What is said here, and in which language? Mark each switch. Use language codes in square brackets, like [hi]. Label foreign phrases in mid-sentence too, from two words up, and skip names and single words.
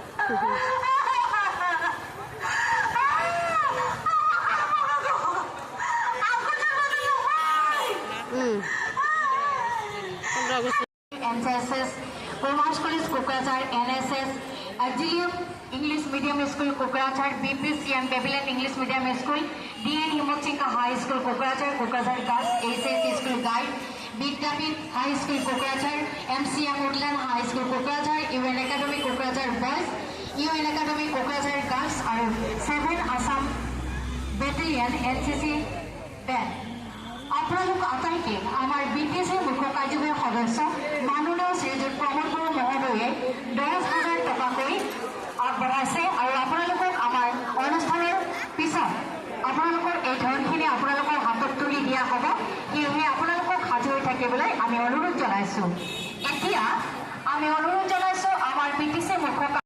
[en] NSS, Commerce College Kokrajhar, NSS, Auxilium English Medium School Kokrajhar, BPC and Babylon English Medium School, DN Himochinka High School Kokrajhar, Kokrajhar Girls, SS School Guide, Bidapit High School Kokrajhar, MCM Woodland High School Kokrajhar, UN Academy Kokrajhar Boys, UN Academy Kokrajhar Girls are 7 Assam Battalion NCC Band. [as] আপোনালোক আটাইকে আমাৰ বিপিসি মুখ্য কাৰ্যবাহী সদস্য মাননীয় শ্ৰীযুত প্ৰমোদ বড়ো মহোদয়ে 10,000 টকাকৈ আগবঢ়াইছে আৰু আপোনালোকক আমাৰ অনুষ্ঠানৰ পিছত আপোনালোকৰ এই ধনখিনি আপোনালোকৰ হাতত তুলি দিয়া হ'ব সেয়েহে আপোনালোকক সাজু হৈ থাকিবলৈ আমি অনুৰোধ জনাইছোঁ এতিয়া আমি অনুৰোধ জনাইছোঁ আমাৰ বিপিসি মুখ্য